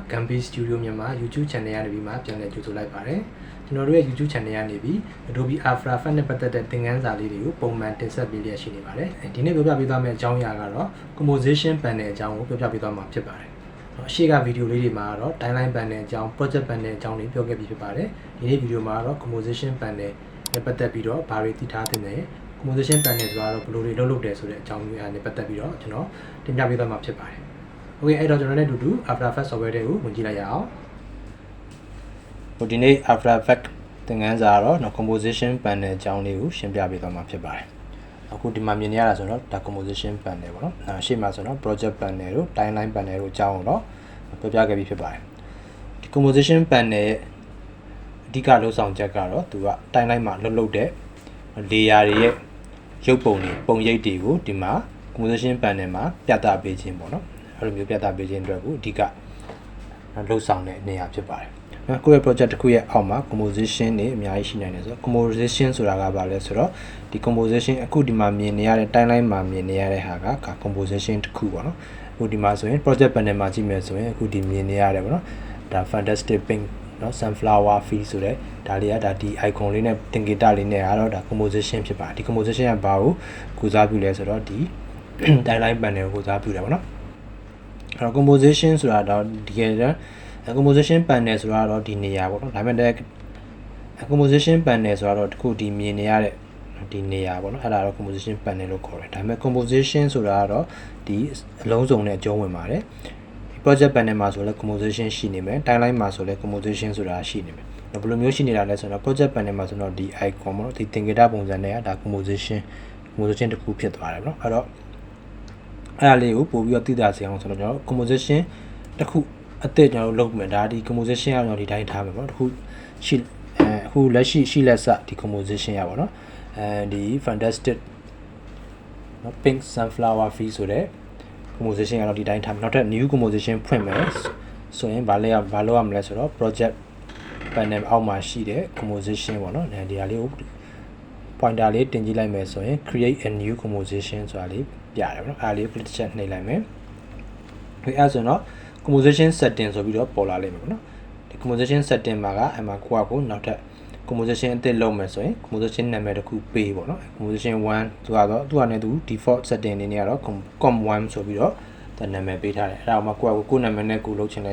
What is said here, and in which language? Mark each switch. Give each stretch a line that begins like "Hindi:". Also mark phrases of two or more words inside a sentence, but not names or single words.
Burmese: Gambi Studio Myanmar
English: YouTube channel
Burmese: ကနေပြီးမှပြန်လည်ကြိုဆိုလိုက်ပါတယ်ကျွန်တော်တို့ရဲ့ YouTube channel ကနေပြီး Adobe After Effects နဲ့ပတ်သက်တဲ့သင်ခန်းစာလေးတွေကိုပုံမှန်တင်ဆက်ပေးလျက်ရှိနေပါတယ်ဒီနေ့ပြောပြပေးသွားမယ့်အကြောင်းအရာကတော့ composition panel အကြောင်းကိုပြောပြပေးသွားမှာဖြစ်ပါတယ်အရှိကဗီဒီယိုလေးတွေမှာတော့
English: timeline panel
Burmese: အကြောင်း
English: project panel
Burmese: အကြောင်းတွေပြောခဲ့ပြီးဖြစ်ပါတယ်ဒီနေ့ဗီဒီယိုမှာတော့
English: composition panel
Burmese: နဲ့ ပတ်သက်ပြီးတော့ဘာတွေသိထားသင့်တယ်
English: composition panel
Burmese: ဆိုတာတော့ဘယ်လိုတွေလုပ်တယ်ဆိုတဲ့အကြောင်းမျိုးအားနဲ့ပတ်သက်ပြီးတော့ကျွန်တော်တင် ပြပေးသွားမှာဖြစ်ပါတယ်โอเคအဲ့တော့ကျွန်တော်နဲ့အတူတူ
English: After Effects software
Burmese: တွေကိုဝင်ကြည့်လိုက်ရအောင်ဒီနေ့ After Effects သင်ခန်းစာတော့
English: composition panel
Burmese: အကြောင်းလေးကိုရှင်းပြပေးသွားမှာဖြစ်ပါတယ်အခုဒီမှာမြင်နေရတာဆိုတော့ဒါ
English: composition panel
Burmese: ပေါ့နော်ရှေ့မှာဆိုတော့
English: project panel
Burmese: တို့
English: timeline panel
Burmese: တို့အကြောင်းကိုတော့ပြောပြခဲ့ပြီးဖြစ်ပါတယ်ဒီ
English: composition panel
Burmese: ရဲ့အဓိကလုပ်ဆောင်ချက်ကတော့သူက timeline မှာလှုပ်တဲ့ layer တွေရဲ့ရုပ်ပုံတွေပုံရိပ်တွေကိုဒီမှာ
English: composition panel
Burmese: မှာပြသပေးခြင်းပေါ့နော်အဲ့လိုမျိုးပြသပေးခြင်းအတွက်ကိုအဓိကလှုပ်ဆောင်တဲ့နေရာဖြစ်ပါတယ်ကိုယ့်ရဲ့ project တစ်ခုရဲ့အောက်မှာ composition တွေအများကြီးရှိနိုင်တယ်ဆိုတော့ composition ဆိုတာကဘာလဲဆိုတော့ဒီ composition အခုဒီမှာမြင်နေရတဲ့ timeline မှာမြင်နေရတဲ့ဟာက composition တစ်ခုပေါ့နော်အခုဒီမှာဆိုရင်
English: project panel
Burmese: မှာကြည့်မယ်ဆိုရင်အခုဒီမြင်နေရတယ်ပေါ့နော်ဒါ
English: fantastic pink
Burmese: နော်
English: sunflower field
Burmese: ဆိုတဲ့ဒါလေးကဒါဒီ icon လေးနဲ့သင်္ကေတလေးနဲ့ကတော့ဒါ composition ဖြစ်ပါတယ်ဒီ composition ကဘာကိုကုစားပြုလဲဆိုတော့ဒီ
English: timeline panel
Burmese: ကိုကုစားပြုတယ်ပေါ့နော်အဲ့တော့ composition ဆိုတာတော့ဒီကနေ့
English: composition panel
Burmese: ဆိုတာတော့ဒီနေရာပေါ့နော်ဒါပေမဲ့
English: composition panel
Burmese: ဆိုတာတော့အခုဒီမြင်နေရတဲ့ဒီနေရာပေါ့နော်အဲ့ဒါတော့
English: composition panel
Burmese: လို့ခေါ်တယ်ဒါပေမဲ့ composition ဆိုတာတော့ဒီအလုံးစုံနဲ့အကျုံးဝင်ပါတယ်ဒီ
English: project panel
Burmese: မှာဆိုလဲ composition ရှိနေမယ် timeline မှာဆိုလဲ composition ဆိုတာရှိနေမယ်ဘယ်လိုမျိုးရှိနေတာလဲဆိုတော့
English: project panel
Burmese: မှာဆိုတော့ဒီ icon ပေါ့နော်ဒီသင်္ကေတပုံစံနဲ့ဒါ composition တစ်ခုဖြစ်သွားတယ်ပေါ့နော်အဲ့တော့အဲ့ဒါလေးကိုပို့ပြီးတော့သိတာစေအောင်ဆိုတော့ကျွန် တော် composition တစ်ခုအသစ်ကျွန်တော်တို့လုပ်မယ်ဒါဒီ composition ကကျွန်တော်ဒီတိုင်းထားမယ်ပေါ့နော်တစ်ခုရှိအခုလက်ရှိလက်စဒီ composition ရပါတော့ဒီ fantastic နော်
English: pink sunflower field
Burmese: ဆိုတဲ့ composition ကတော့ဒီတိုင်းထားမယ်နောက်ထပ်
English: new composition
Burmese: ဖွင့်မယ်ဆိုရင်ဘာလုပ်ရမလဲဆိုတော့
English: project panel
Burmese: အောက်မှာရှိတဲ့ composition ပေါ့နော် ဒီဟာလေးကို pointer လေးတင်ကြည့်လိုက်မယ်ဆိုရင်
English: create a new composition
Burmese: ဆိုတာလေးပြရတယ်ပေါ့နော်အားလေး click ချက်နှိပ်လိုက်မယ်ဒီအဲ့ဆိုတော့
English: composition setting
Burmese: ဆိုပြီးတော့ပေါ်လာလိမ့်မယ်ပေါ့နော်ဒီ
English: composition setting
Burmese: မှာကအမှကိုနောက်ထပ် composition အသစ် လုပ်မယ်ဆိုရင် composition နာမည်တစ်ခုပေးပေါ့နော် composition 1သူကတော့သူကနေသူ
English: default setting
Burmese: အနေနဲ့ကတော့ com1 ဆိုပြီးတော့ဒါနာမည်ပေးထားတယ်အဲ့ဒါမှကိုနာမည်နဲ့ကိုလုပ်ချင်လဲ